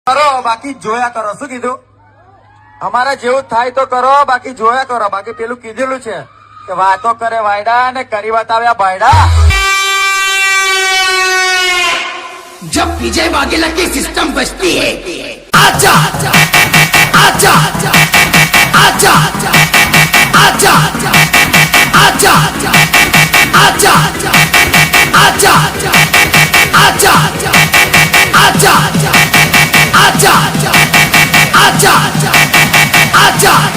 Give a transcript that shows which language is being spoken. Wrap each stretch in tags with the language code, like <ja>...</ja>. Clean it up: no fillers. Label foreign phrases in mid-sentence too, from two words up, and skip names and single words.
<gu>કરો બાકી જોયા કરો. શું કીધું? અમારે જેવું થાય તો કરો, બાકી જોયા કરો. બાકી પેલું કીધેલું છે કે વાતો કરે વાયડા ને કરી બતાવ્યા ભાયડા.</gu> <hi>जब विजय वाघेला की सिस्टम बजती है आजा आजा आजा आजा आजा आजा आजा आजा आजा आजा आजा आजा आजा</hi>